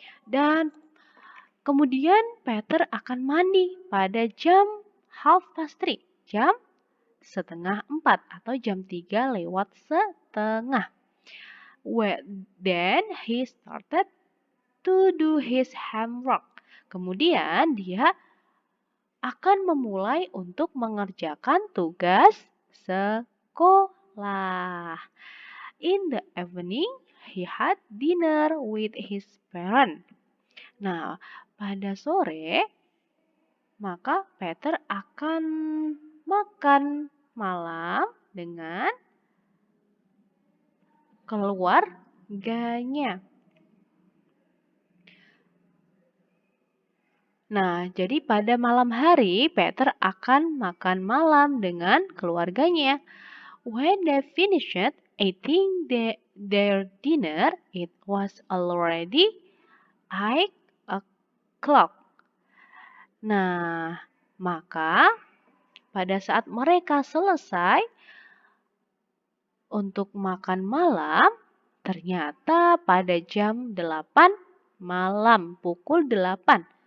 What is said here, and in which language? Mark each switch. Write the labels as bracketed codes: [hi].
[id] Dan kemudian Peter akan mandi pada jam 3:30, jam setengah 4 atau jam 3 lewat setengah. [en] Then he started to do his homework. [id] Kemudian dia akan memulai untuk mengerjakan tugas sekolah. [en] In the evening, he had dinner with his parents. [id] Nah, pada sore, maka Peter akan makan malam dengan keluarganya. Nah, jadi pada malam hari Peter akan makan malam dengan keluarganya. [en] When they finished eating their dinner, it was already 8 o'clock. [id] Nah, maka pada saat mereka selesai untuk makan malam, ternyata pada jam 8 malam, pukul 8.